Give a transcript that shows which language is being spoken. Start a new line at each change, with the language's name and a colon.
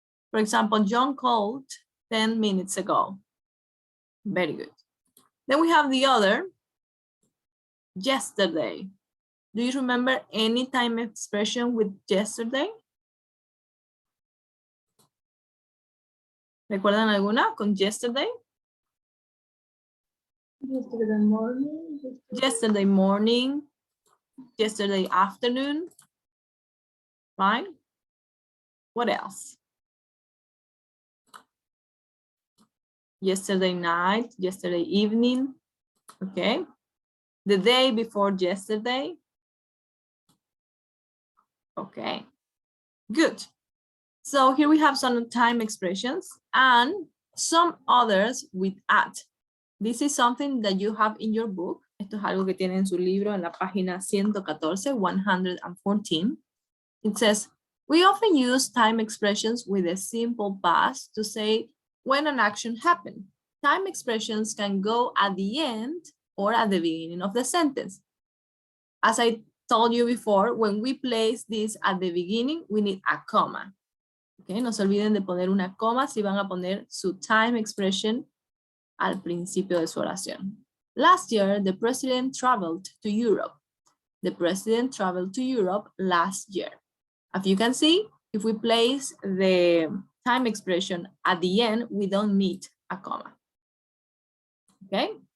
English: For example, John called 10 minutes ago. Very good. Then we have the other, yesterday. Do you remember any time expression with yesterday?
Spanish: ¿Recuerdan alguna con yesterday?
English: Yesterday morning. Yesterday morning, yesterday afternoon, right? What else? Yesterday night, yesterday evening, okay? The day before yesterday. Okay, good. So here we have some time expressions and some others with at. This is something that you have in your book.
Spanish: Esto es algo que tiene en su libro en la página 114, 114.
English: It says, we often use time expressions with a simple past to say when an action happened. Time expressions can go at the end or at the beginning of the sentence. As I told you before, when we place this at the beginning, we need a comma.
Spanish: Okay, no se olviden de poner una coma si van a poner su time expression al principio de su oración.
English: Last year, the president traveled to Europe. The president traveled to Europe last year. As you can see, if we place the time expression at the end, we don't need a comma. Okay?